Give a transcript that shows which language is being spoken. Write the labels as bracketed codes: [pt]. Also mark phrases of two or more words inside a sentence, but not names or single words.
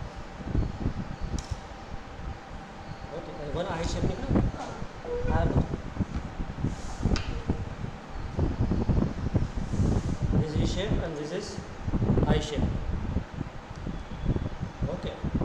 [en] okay one I shape निकला. हाँ this is shape and this is I shape. Okay.